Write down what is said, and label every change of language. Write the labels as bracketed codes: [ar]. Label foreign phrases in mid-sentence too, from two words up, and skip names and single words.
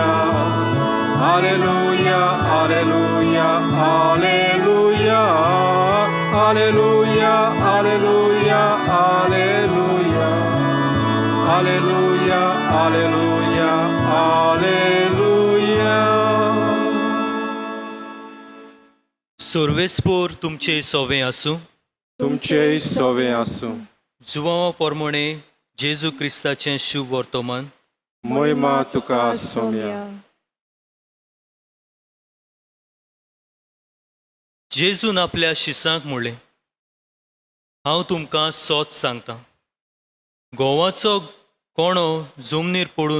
[la] Alleluia, alleluia, alleluia. Alleluia, alleluia, alleluia. Alleluia, alleluia, alleluia. [kok] सर्वेस्पोर तुमचे सोवे आसूं तुमचे सोवे आसूं जुवांवा पोरमोणे जेजू क्रिस्ताचें शुभ वर्तमान महिमा तुका सोम्या जेजून आपल्या शिसांक म्हणलें हांव तुमकां सोच सांगतां गोवाचो कोणो जमनीर पडून